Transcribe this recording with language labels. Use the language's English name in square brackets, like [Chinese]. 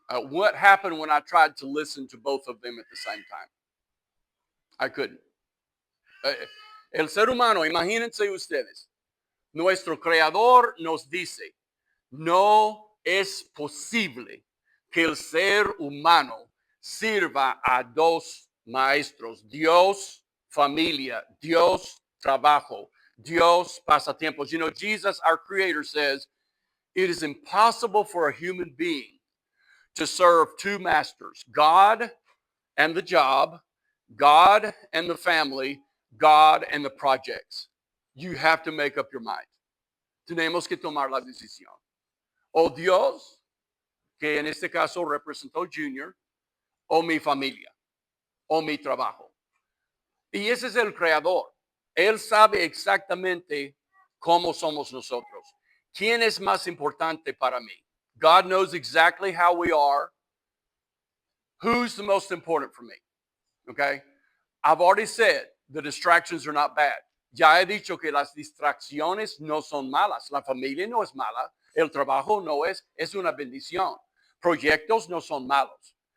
[English] What happened when I tried to listen to both of them at the same time? I couldn't. [Spanish] El ser humano, imagínense ustedes, nuestro creador nos dice, no es posible que el ser humano sirva a dos maestros, Dios, familia, Dios, trabajo, Dios, pasatiempos. [English] You know, Jesus, our creator, says, it is impossible for a human being to serve two masters, God and the job, God and the family, God and the projects. You have to make up your mind. [Spanish] Tenemos que tomar la decisión. O Dios, que en este caso representó Junior, o mi familia, o mi trabajo. Y ese es el creador. Él sabe exactamente cómo somos nosotros. ¿Quién es más importante para mí? [English] God knows exactly how we are. Who's the most important for me? Okay? I've already said the distractions are not bad. [Spanish] Ya he dicho que las distracciones no son malas. La familia no es mala. El trabajo no es una bendición. Proyectos no son malos.